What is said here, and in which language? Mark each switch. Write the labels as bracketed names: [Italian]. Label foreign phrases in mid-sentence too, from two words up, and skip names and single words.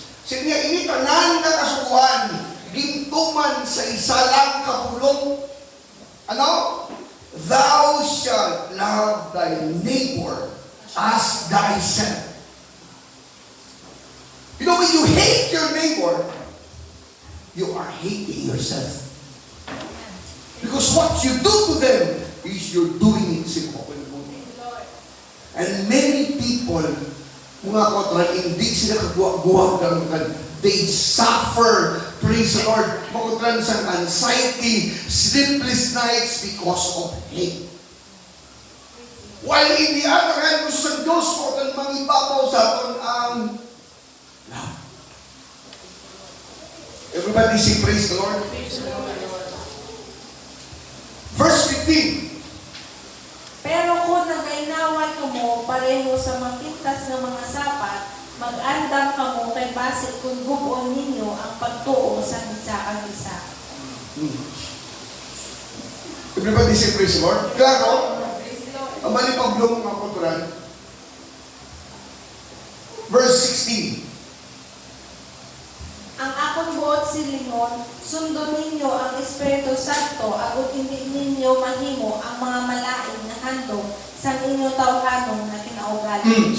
[Hiligaynon] Siya ini tanan nga kasubuan, gintuman sa isa lang kapulong. Ano? [English] Thou shalt love thy neighbor as thyself. You know, when you hate your neighbor, you are hating yourself. Because what you do to them is you're doing it [Hiligaynon] sa kapulong. [English] And many people, [Hiligaynon] mga kauturan, hindi sila kagwa-guwag ng [English] they suffer, praise the Lord, [Hiligaynon] mga sa anxiety, [English] sleepless nights because of hate. While in the other hand, [Hiligaynon] gusto sa Diyos mo kung mangibabaw sa aton ang love. [English] Everybody say praise the Lord. Verse 15. [Hiligaynon] Pero kung nagainaway ka mo pareho sa mapintas ng mga sapat, mag-andam ka mo kay basit kung gubuon ninyo ang pagtuo sa isa ang isa. [English] Everybody say praise the Lord. [Hiligaynon] Klaro, ang mali Pablo mga kauturan. [English] Verse 16. [Hiligaynon] Ang akong buot silingon, sundon ninyo ang Espiritu Santo, agud hindi ninyo mahimo ang mga malain na handog sa inyo tawhanon na kinaugali.